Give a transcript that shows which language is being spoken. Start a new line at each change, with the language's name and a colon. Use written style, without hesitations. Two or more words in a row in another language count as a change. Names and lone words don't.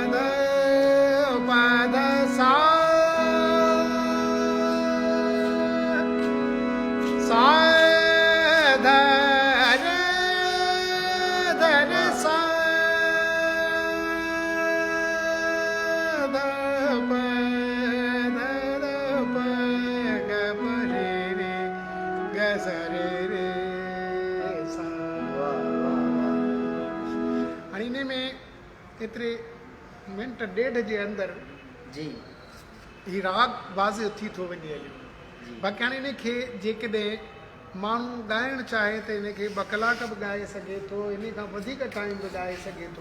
Sindhi: ध सा सा ध रे सा ध प ग प रे रे ग सा रे रे सा। हाणे इन में एतिरे मिंट ॾेढ जे अंदरि जी ही राग वाज़िह थी थो वञे हलियो। बाक़ी हाणे इन खे जेकॾहिं माण्हू ॻाइणु चाहे त इन खे 2 कलाक बि ॻाए सघे थो, इन खां वधीक टाइम बि ॻाए सघे थो।